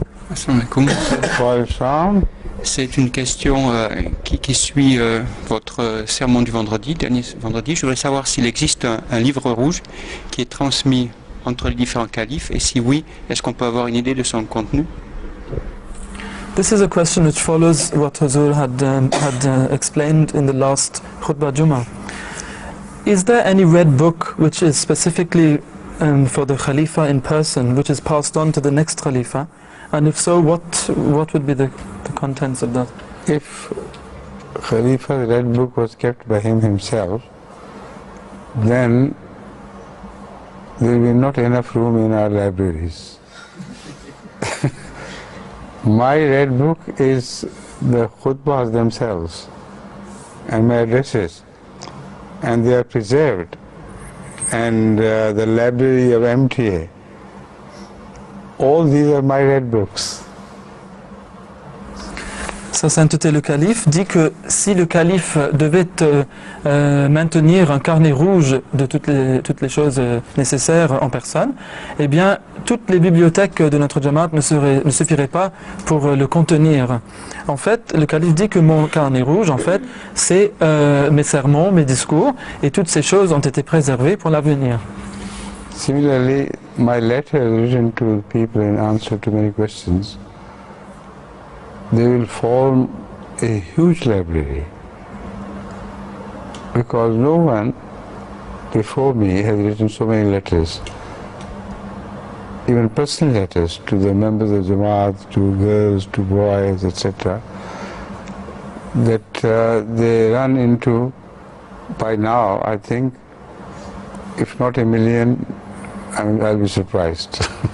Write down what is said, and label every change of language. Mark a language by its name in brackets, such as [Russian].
[Arabic] Assalamu alaikum. [French] C'est une question qui suit votre sermon du dernier vendredi. Je voudrais savoir s'il existe un livre rouge qui est transmis entre les différents califes, et si oui, est-ce qu'on peut avoir une idée de son contenu? [English] This is a question which follows what Huzur had explained in the last Khutbah Jummah. Is there any red book which is specifically for the Khalifa in person, which is passed on to the next Khalifa? And if so, what would be the contents of that? If Khalifa's red book was kept by him himself, then there will be not enough room in our libraries. My red book is the khutbahs themselves and my addresses, and they are preserved, and the library of MTA. All these are my red books. [French] Sa sainteté le calife dit que si le calife devait maintenir un carnet rouge de toutes les choses nécessaires en personne, eh bien toutes les bibliothèques de notre Jamaat ne suffiraient pas pour le contenir. En fait, le calife dit que mon carnet rouge, en fait, c'est mes sermons, mes discours, et toutes ces choses ont été préservées pour l'avenir. [English] Similarly, my letter written to people in answer to many questions, they will form a huge library, because no one before me has written so many letters, even personal letters to the members of Jamaat, to girls, to boys, etc., that they run into, by now, I think, if not 1 million, I'll be surprised.